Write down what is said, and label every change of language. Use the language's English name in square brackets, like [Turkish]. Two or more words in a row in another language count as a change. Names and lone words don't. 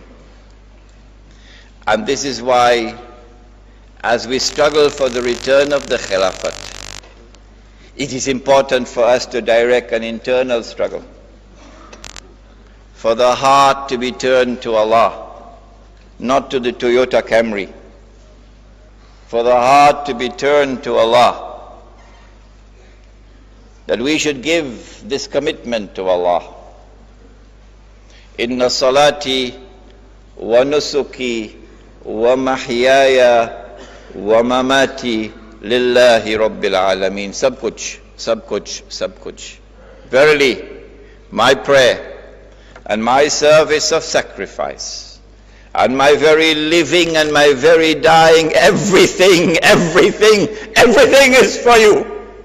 [English] And this is why, as we struggle for the return of the Khilafat, it is important for us to direct an internal struggle, for the heart to be turned to Allah, not to the Toyota Camry, for the heart to be turned to Allah, that we should give this commitment to Allah. [Arabic] إن صلاتي ونسكي ومحياي ومماتي لله رب العالمين. [Urdu] سب کچھ، سب کچھ، سب کچھ. [English] Verily, my prayer and my service of sacrifice and my very living and my very dying, everything is for you.